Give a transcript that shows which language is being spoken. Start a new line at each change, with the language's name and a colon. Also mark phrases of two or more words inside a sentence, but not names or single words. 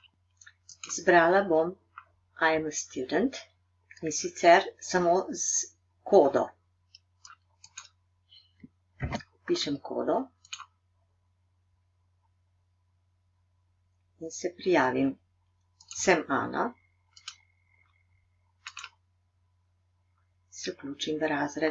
Slovenian: Izbrala bom
English: I'm a student
Slovenian: in sicer samo z kodo. Pišem kodo in se prijavim. Sem Ana. Se vključim v razred.